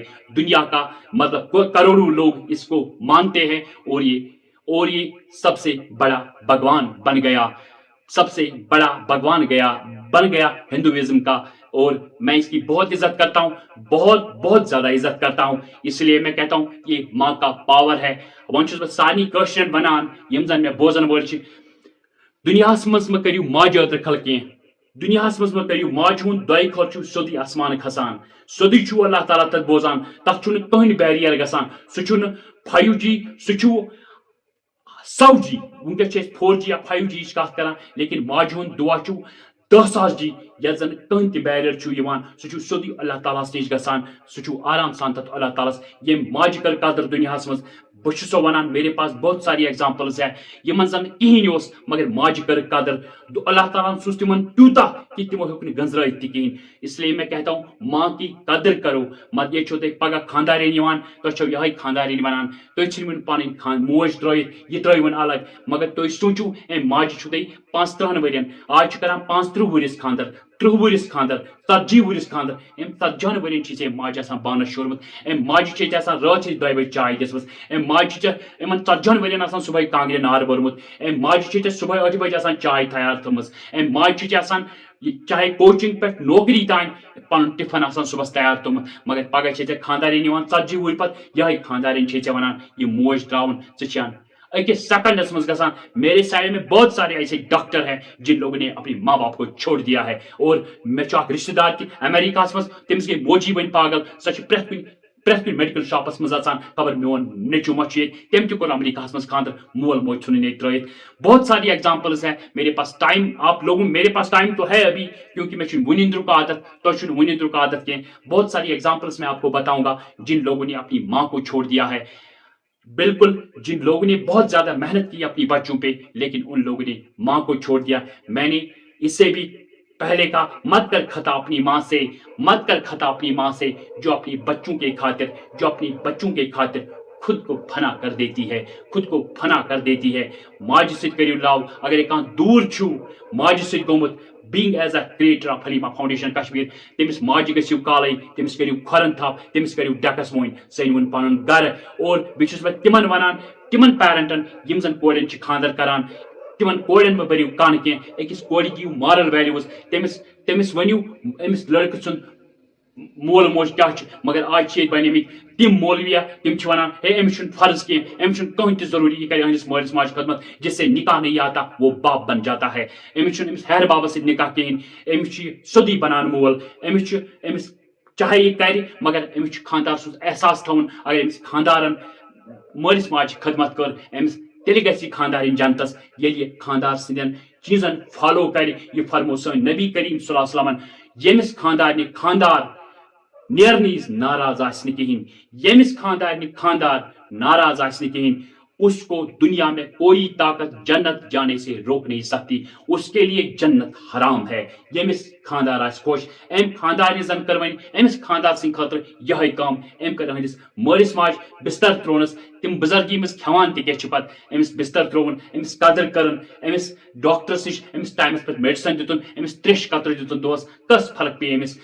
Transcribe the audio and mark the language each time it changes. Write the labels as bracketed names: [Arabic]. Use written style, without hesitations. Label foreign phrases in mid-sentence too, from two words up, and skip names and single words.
[Urdu] دنیا کا مطلب کروڑوں لوگ اس کو مانتے ہیں، اور یہ سب سے بڑا بھگوان بن گیا، سب سے بڑا بھگوان بن گیا ہندوازم کا. اور میں اس کی بہت عزت کرتا ہوں، بہت زیادہ عزت کرتا ہوں. اس لیے میں کہتا ہوں یہ ماں کا پاور ہے. [Kashmiri] وۄنۍ چھُس بہٕ سارنٕے کٲشرٮ۪ن وَنان یِم زن مےٚ بوزن وٲلۍ چھِ، دُنیاہس منٛز مہ کٔرِو ماجہِ ٲدرٕ خل کینٛہہ، دُنیاہس منٛز مہ کٔرِو ماجہِ ہُنٛد دۄیہِ خٲر چھُو سیوٚدُے آسمان کھسان، سیوٚدُے چھُو اللہ تعالیٰ تتھ بوزان، تتھ چھُنہٕ کٕہٕنۍ بیریر گژھان. سُہ چھُنہٕ 5G، سُہ چھُ 100G. ونکس چھِ أسۍ 4G یا 5G یِچ کتھ کران، لیکن ماجہِ ہُنٛد دُعا چھُ 10,000G. یتھ زن کٕہٕنۍ تہِ بیریر چھُ یِوان، سُہ چھُ سیوٚدُے اللہ تعالیٰ ہس نِش گژھان، سُہ چھُ آرام سان تتھ اللہ تعالیٰ ہس. ییٚمۍ ماجہِ کٔر قدر دُنیاہس منٛز، بہٕ چھُس سو ونان [Urdu] میرے پاس بہت ساری ایگزامپلز ہے [Kashmiri] یمن زن کہین اوس مگر ماجہِ کر قدر. اللہ تعالیٰ سوز تمن تیوٗتاہ کہ تمو ہیوٚک نہٕ گنزرٲیِتھ تہِ کہین. [Urdu] اس لیے میں کہتا ہوں ماں کی قدر کرو. [Kashmiri] مت یہ چھو تُہۍ پگہہ خاندارین یِوان، تۄہہِ چھو یہے خاندارین ونان، تُہۍ ژھٕنۍوُن پنٕنۍ موج ترٲیِتھ، یہِ ترٲیوُن الگ، مگر تُہۍ سوٗنٛچِو امہِ ماجہِ چھُو تُہۍ 35 ؤرین، آز چھِ کران 35 ؤرِس خاندر، 30 ؤرِس خاندر، 40 ؤرِس خاندر. امہِ 40 ؤرین چھِ ژےٚ ماجہِ آسان بانس شورمُت، امہِ ماجہِ چھے ژےٚ آسان رٲژ 2 بجہِ چاے دِژمٕژ، امہِ ماجہِ چھِ ژےٚ یِمن 40 ؤرین آسان صبحٲے کانگرِ نار بوٚرمُت، امہِ ماجہِ چھے ژےٚ صبحٲے 8 بجہِ آسان چاے تیار تھٲومٕژ، امہِ ماجہِ چھِ ژےٚ آسان چاہے کوچنگ پٮ۪ٹھ نوکری تام پنُن ٹفن آسان صبحس تیار تھوٚومُت. مگر پگہہ چھے ژےٚ خاندارین یِوان 40 وُہٕرۍ پتہٕ، یہے خاندارین چھے ژےٚ ونان یہِ موج تراوُن ژٕ چھان اکس سیکنڈس منٛز گژھان. [Urdu] میرے سائڈ میں بہت سارے ایسے ڈاکٹر ہیں جن لوگوں نے اپنے ماں باپ کو چھوڑ دیا ہے. [Kashmiri] اور مےٚ چھُ اکھ رشتہٕ دار تہِ امریکہس منٛز، تٔمِس گٔے موجی وۄنۍ پاگل، سۄ چھِ پرٛٮ۪تھ کُنہِ میڈیکل شاپس منٛز اژان، خبر میون نیٚچوٗ ما چھُ ییٚتہِ، تٔمۍ تہِ کوٚر امریکہس منٛز خاندر، مول موج ژھُنُن ییٚتہِ ترٲیِتھ. [Urdu] بہت ساری ایگزامپلز ہیں. میرے پاس ٹائم آپ لوگوں میرے پاس ٹائم تو ہے ابھی، کیونکہ میں [Kashmiri] چھُنہٕ وُنِندرُک عادت، تۄہہِ چھُنہٕ وُنِندرُک عادت کینٛہہ. [Urdu] بہت ساری ایگزامپلز میں آپ کو بتاؤں گا جن لوگوں نے اپنی ماں کو چھوڑ دیا ہے. بالکل جن لوگوں نے بہت زیادہ محنت کی اپنی بچوں پہ، لیکن ان لوگوں نے ماں کو چھوڑ دیا. میں نے اس سے بھی پہلے کہا مت کر خطا اپنی ماں سے، مت کر خطا اپنی ماں سے جو اپنی بچوں کے خاطر خود کو فنا کر دیتی ہے، خود کو فنا کر دیتی ہے. [Kashmiri] ماجہِ سۭتۍ کٔرِو لو. اگر کانٛہہ دوٗر چھُو ماجہِ سۭتۍ گوٚمُت، [English] being as a creator of Halima Foundation Kashmir، [Kashmiri] تٔمِس ماجہِ گٔژھِو کالے، تٔمِس کٔرِو کھۄرن تھپھ، تٔمِس کٔرِو ڈیکس وۄنۍ، سُہ أنۍوُن پنُن گرٕ. اور بیٚیہِ چھُس بہٕ تِمن ونان، تِمن پیرنٹن یِم زن کورٮ۪ن چھِ خاندر کران، تِمن کورٮ۪ن مہ بٔرِو کن کینٛہہ. أکِس کورِ دِیِو مارل ویلیوز، تٔمِس ؤنِو أمِس لڑکہٕ سُنٛد مول موج کیٛاہ چھُ. مگر آز چھِ ییٚتہِ بنیمٕتۍ تِم مولویا، تِم چھِ ونان ہے أمِس چھُنہٕ فرض کینٛہہ، أمِس چھُنہٕ کٕہٕنۍ تہِ ضروٗری یہِ کرِ أہٕنٛدِس مٲلِس ماجہِ خدمت، [Urdu] جس سے نکاح نہیں آتا وہ باپ بن جاتا ہے. [Kashmiri] أمِس چھُنہٕ أمِس ہیہر بابس سۭتۍ نکاح کِہیٖنۍ، أمِس چھُ یہِ سیوٚدُے بنان مول. أمِس چاہے یہِ کرِ، مگر أمِس چھُ خاندار سُنٛد احساس تھاوُن. اگر أمِس خاندارن مٲلِس ماجہِ خدمت کٔر، أمِس تیٚلہِ گژھِ یہِ خاندارٕنۍ جنتس. ییٚلہِ یہِ خاندار سٕنٛدٮ۪ن چیٖزن فالو کرِ، یہِ فرمو سٲنۍ نبی کریم صلی اللہ علیہ وسلمن، ییٚمِس خاندارنہِ خاندار نیرنٕے ناراض آسہِ نہٕ کِہیٖنۍ، ییٚمِس خاندارنہِ خاندار ناراض آسہِ نہٕ کِہیٖنۍ، [Urdu] اس کو دنیا میں کوئی طاقت جنت جانے سے روک نہیں سکتی. اس کے لیے جنت حرام ہے. [Kashmiri] ییٚمِس خاندار آسہِ خۄش، أمۍ خاندارنہِ زن کٔر وۄنۍ أمِس خاندار سٕنٛدِ خٲطرٕ یِہے کٲم. أمۍ کٔر أہٕنٛدِس مٲلِس ماجہِ بستر ترٛوونس. تِم بُزرگی منٛز کھٮ۪وان تہِ کیٛاہ چھِ پتہٕ، أمِس بستر ترٛووُن، أمِس قدر کٔرٕن، أمِس ڈاکٹرس نِش أمِس ٹایمس پٮ۪ٹھ میڈِسن دِتُن، أمِس تریش قطرٕ دِتُن دۄہس، کٔس فرق پیٚیہِ أمِس.